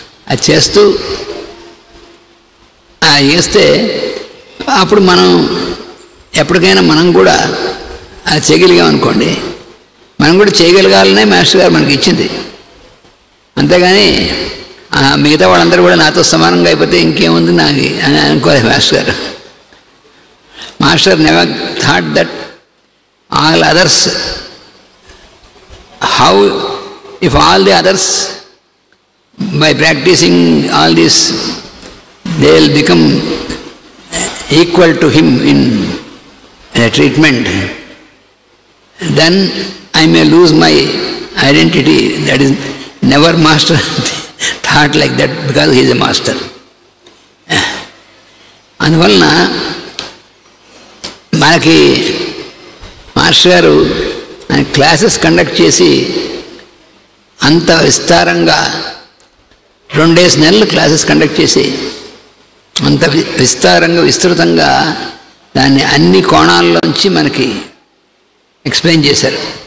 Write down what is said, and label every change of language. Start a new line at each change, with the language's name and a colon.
Telugu: అది చేస్తూ చేస్తే అప్పుడు మనం ఎప్పటికైనా మనం కూడా అది చేయగలిగామనుకోండి, మనం కూడా చేయగలగాలనే మాస్టర్ గారు మనకి ఇచ్చింది. అంతేగాని మిగతా వాళ్ళందరూ కూడా నాతో సమానంగా అయిపోతే ఇంకేముంది నాకు అని అనుకోలేదు మాస్టర్ గారు.
English: Master never thought that all others, how if all the others by practicing all this they will become equal to him in a treatment, then I may lose my identity. That is never master thought like that because he is a master.
Telugu: అందువలన మనకి master గారు ఆయన classes conduct చేసి అంత విస్తారంగా 2 నెలలు classes conduct చేసి అంత విస్తారంగా విస్తృతంగా దాన్ని అన్ని కోణాల్లోంచి మనకి ఎక్స్ప్లెయిన్ చేశారు.